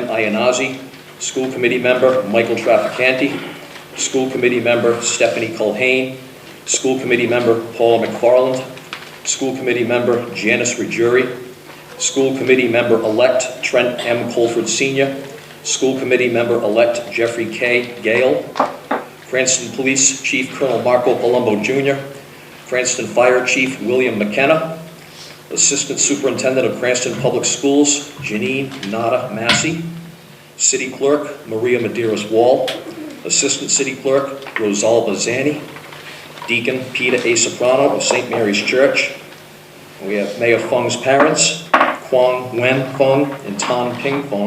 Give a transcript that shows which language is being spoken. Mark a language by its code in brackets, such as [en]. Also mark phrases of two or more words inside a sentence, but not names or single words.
[en] Iannazzi, School Committee Member Michael Trafficanti, School Committee Member Stephanie Culhane, School Committee Member Paula McFarland, School Committee Member Janice Ruggieri, School Committee Member-elect Trent M. Colford Sr., School Committee Member-elect Jeffrey K. Gale, Cranston Police Chief Colonel Marco Palumbo Jr., Cranston Fire Chief William McKenna, Assistant Superintendent of Cranston Public Schools Janine Nada Massey, City Clerk Maria Medeiros Wall, Assistant City Clerk Rosalba Zani, Deacon Peter A. Soprano of St. Mary's Church. We have Mayor Fung's parents, Kwang Wen Fung and Tan Ping Fung.